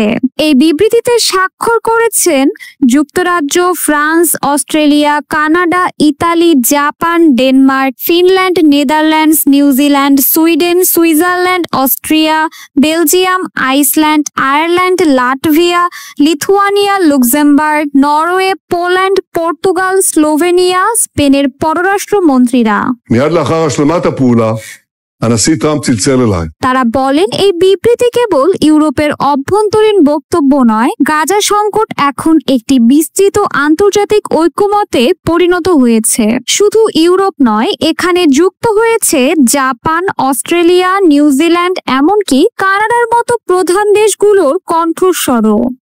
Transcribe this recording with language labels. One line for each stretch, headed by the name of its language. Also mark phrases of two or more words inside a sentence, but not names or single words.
Bangla: এই বিবৃতিতে স্বাক্ষর করেছেন যুক্তরাজ্য, ফ্রান্স, অস্ট্রেলিয়া, কানাডা, ইতালি, জাপান, ডেনমার্ক, ফিনল্যান্ড, নেদারল্যান্ডস, নিউজিল্যান্ড, সুইডেন, সুইজারল্যান্ড, অস্ট্রিয়া, বেলজিয়াম, আইসল্যান্ড, আয়ারল্যান্ড, লাটভিয়া, লিথুয়ানিয়া, লুক্সেমবার্গ, নরওয়ে, পোল্যান্ড, পর্তুগাল, স্লোভেনিয়া, স্পেনের পররাষ্ট্রমন্ত্রীরা।
Hebrew: מיד לאחר השלמת הפעולה, הנשיא טראמפ צלצל אליי।
Bangla: তারা বলেন এই বিবৃতি কেবল ইউরোপের অভ্যন্তরীণ বক্তব্য নয়, গাজা সংকট এখন একটি বিস্তৃত আন্তর্জাতিক ঐক্যমতে পরিণত হয়েছে। শুধু ইউরোপ নয়, এখানে যুক্ত হয়েছে জাপান, অস্ট্রেলিয়া, নিউজিল্যান্ড, এমনকি কানাডার মতো প্রধান দেশগুলোর কণ্ঠস্বরও।